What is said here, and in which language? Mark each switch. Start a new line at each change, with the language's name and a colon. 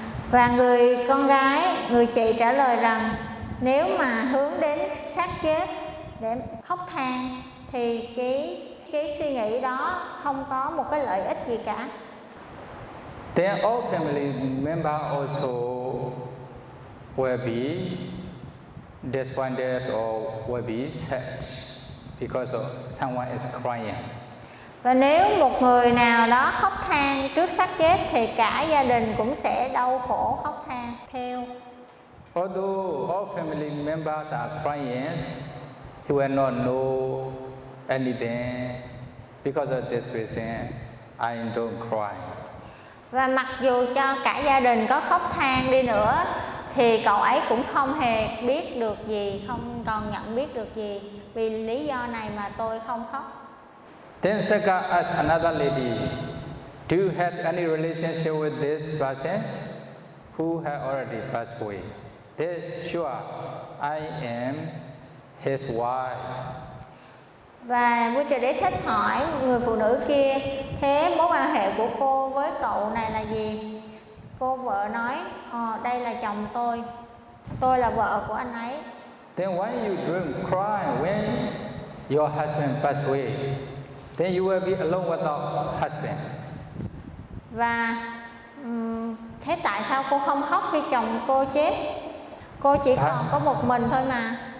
Vietnamese: Và người con gái, người chị trả lời rằng nếu mà hướng đến xác chết để khóc than thì cái suy nghĩ đó không có một cái lợi ích gì cả.
English: Then all family member also will be disappointed or will be sad because someone is crying.
Vietnamese: Và nếu một người nào đó khóc than trước xác chết thì cả gia đình cũng sẽ đau khổ khóc than theo.
English: Although all family members are crying, he will not know anything. Because of this reason, I don't cry.
Vietnamese: Và mặc dù cho cả gia đình có khóc than đi nữa thì cậu ấy cũng không hề biết được gì, không còn nhận biết được gì. Vì lý do này mà tôi không khóc.
English: Then Saka asked another lady, do you have any relationship with this person who has already passed away? They sure, I am his wife.
Vietnamese: Và vua trời đế thích hỏi người phụ nữ kia, thế mối quan hệ của cô với cậu này là gì? Cô vợ nói, đây là chồng tôi là vợ của anh ấy.
English: Then why you don't cry when your husband passed away? Then you will be alone without husband.
Vietnamese: Và thế tại sao cô không khóc khi chồng cô chết? Cô chỉ còn có một mình thôi mà.